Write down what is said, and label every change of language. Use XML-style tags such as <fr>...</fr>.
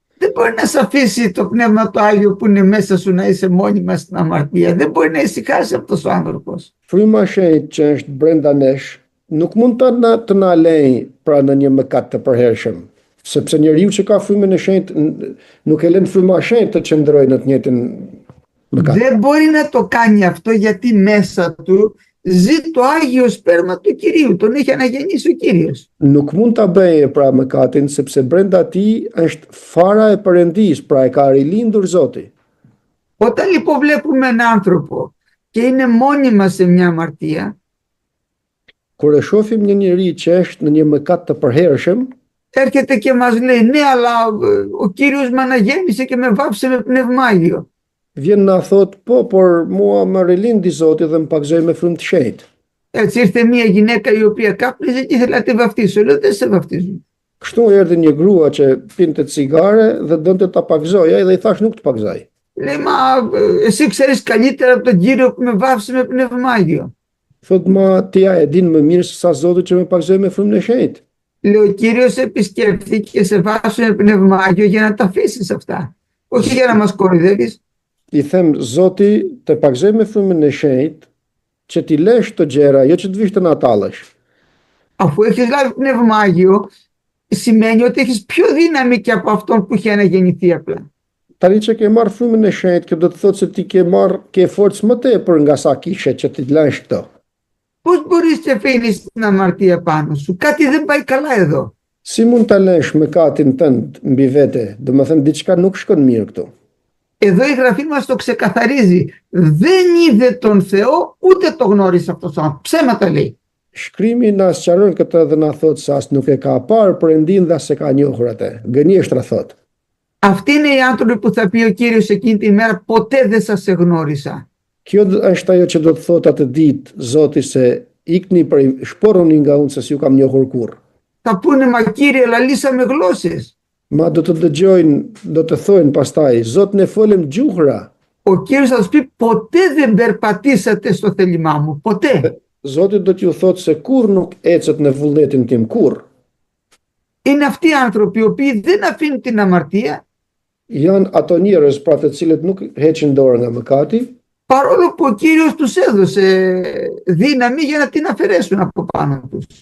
<el>Δεν μπορεί να σε αφήσει το Πνεύμα το Άγιο που είναι μέσα σου να είσαι μόνιμα στην αμαρτία. Δεν μπορεί να ησυχάσει αυτός ο άνθρωπος.</el> <sq>Fryma e shenjtë që është brenda nesh nuk mund të na lejë pra në një mëkat të përhershëm, sepse njeriu që ka frymën e shenjtë nuk e lën fryma e shenjtë të qëndrojë në të njëjtin mëkat.</sq> <el>Δεν μπορεί να το κάνει αυτό γιατί μέσα του ζει το Άγιο Σπέρμα του Κυρίου. Τον έχει αναγεννήσει ο Κύριος.</el> <sq>Nuk mund ta bëjë pra mëkatin sepse brenda tij është fara e Perëndisë, pra e ka rilindur Zoti.</sq> <el>Όταν λοιπόν βλέπουμε έναν άνθρωπο και είναι μόνιμα σε μια αμαρτία,</el> <sq>Kur e shohim një njeri që është në një mëkat të përhershëm,</sq> <el>έρχεται και μας λέει ναι, αλλά ο Κύριος με αναγέννησε και με βάψε με Πνεύμα Άγιο.</el> <sq>vjen na thot, po, por mua më rilindi Zoti dhe më pagzoi me frymë të shenjtë.</sq> <el>Έτσι ήρθε μια γυναίκα η οποία κάπνιζε και ήθελε να τη βαφτίσω. Λέω δεν σε βαφτίζουν.</el> <sq>Kështu erdhi një grua që pinte cigare dhe donte ta pagzoja dhe i thash nuk të pagzoj.</sq> <el>Λέει μα εσύ ξέρεις καλύτερα από τον Κύριο που με βάφησε με Πνεύμα Άγιο.</el> <sq>Thot ma ti ja e din më mirë se sa Zoti që më pagzoi me frymën e shenjtë.</sq> <el>Λέει ο Κύριος επισκέφθηκε και σε βάφησε με Πνεύμα Άγιο για να τα αφήσεις αυτά. Όχι για να μας κοροϊδεύεις.</el> <sq>I them Zoti të pagzoj me frymën e shenjtë që ti lesh të gjëra, jo që të vish të na tallësh.</sq> <el>Αφού έχεις λάβει Πνεύμα Άγιο, σημαίνει ότι έχεις πιο δύναμη και από αυτόν που είχε αναγεννηθεί απλά.</el> <sq>Tani që ke marrë frymën e shenjtë, kjo do të thotë se ti ke forcë më tepër nga sa kishe që ti lësh këto.</sq> <el>Πώς μπορείς και αφήνεις την αμαρτία πάνω σου? Κάτι δεν πάει καλά εδώ.</el> <sq>Si mund ta lësh mëkatin tënd mbi vete? Domethënë diçka nuk shkon mirë këtu.</sq> <el>Εδώ η Γραφή μας το ξεκαθαρίζει. Δεν είδε τον Θεό ούτε το γνώρισε αυτός ο άνθρωπος. Ψέματα λέει.</el> <sq>Shkrimi na sqaron këtë dhe na thot se as nuk e ka parë Perëndin dhe as e ka njohur atë. Gënjeshtra thot.</sq> <el>Αυτοί είναι οι άνθρωποι που θα πει ο Κύριος εκείνη τη μέρα ποτέ δεν σας εγνώρισα.</el> <sq>Kjo është ajo që do të thot atë ditë Zoti se ikni prej shporruni nga unë se s'ju kam njohur kurrë.</sq> <el>Θα πούνε μα Κύριε λαλήσαμε γλώσσες.</el> <sq>Ma do të dëgjojnë, do të thojnë pastaj, Zot ne folëm gjuhra.</sq> <el>ο Κύριος θα τους πει ποτέ δεν περπατήσατε στο θέλημά μου, ποτέ.</el> <sq>Zoti do t'ju thotë se kur nuk ecët në vullnetin tim, kur.</sq> <el>Είναι αυτοί οι άνθρωποι οι οποίοι δεν αφήνουν την αμαρτία,</el> <sq>Janë ato njerëz pra të cilët nuk heqin dorë nga mëkati,</sq> <el>παρόλο που ο Κύριος τους έδωσε δύναμη για να την αφαιρέσουν από πάνω τους.</el>